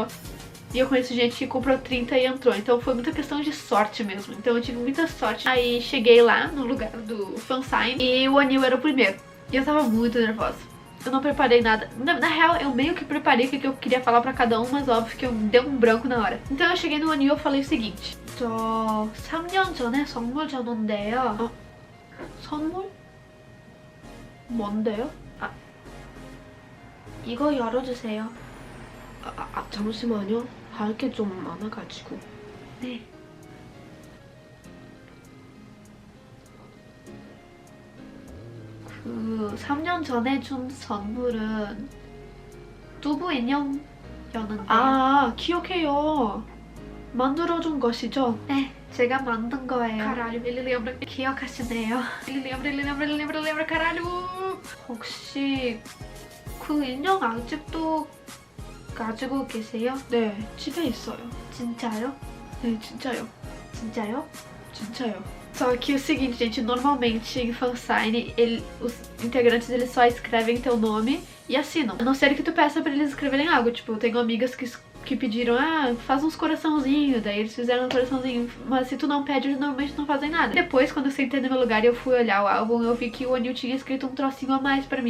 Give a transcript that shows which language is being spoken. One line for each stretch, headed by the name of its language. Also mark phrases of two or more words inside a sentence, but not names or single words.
Portuguese: E eu conheço gente que comprou 30 e entrou. Então foi muita questão de sorte mesmo. Então eu tive muita sorte. Aí cheguei lá no lugar do fansign e o Onew era o primeiro. E eu tava muito nervosa. Eu não preparei nada. Na real, eu meio que preparei o que eu queria falar pra cada um, mas óbvio que eu dei um branco na hora. Então eu cheguei no Onew e falei o seguinte.
Korean: 저 3년 전에 선물 줬는데요. 선물? 뭔데요? 이거 열어주세요. 잠시만요. 할 게 좀 많아가지고. 네. 그 3년 전에 준 선물은 두부 인형이었는데요. 기억해요. 만들어준 것이죠? 네, 제가 만든 거예요.
Portuguese: Caralho, ele lembra. 기억하시네요. ele lembra, caralho.
Korean: 혹시 그 인형 아직도 가지고 계세요? 네, 집에 있어요. 진짜요? 네, 진짜요. 진짜요? 진짜요.
Portuguese: Só que o seguinte, gente, normalmente em fansign, os integrantes eles só escrevem teu nome e assinam. A não ser que tu peça pra eles escreverem algo. Tipo, eu tenho amigas que pediram, faz uns coraçãozinhos, daí eles fizeram um coraçãozinho. Mas se tu não pede, eles normalmente não fazem nada. Depois, quando eu sentei no meu lugar e eu fui olhar o álbum, eu vi que o Onew tinha escrito um trocinho a mais pra mim.